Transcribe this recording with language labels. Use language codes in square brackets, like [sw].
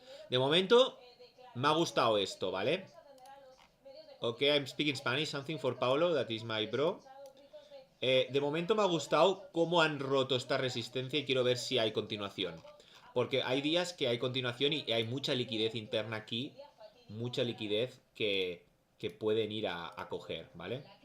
[es] De momento me ha gustado esto, ¿vale? [en] Ok, I'm speaking Spanish, something for Paolo, that is my bro. [es] De momento me ha gustado cómo han roto esta resistencia y quiero ver si hay continuación. Porque hay días que hay continuación y hay mucha liquidez interna aquí, mucha liquidez que pueden ir a coger, ¿vale?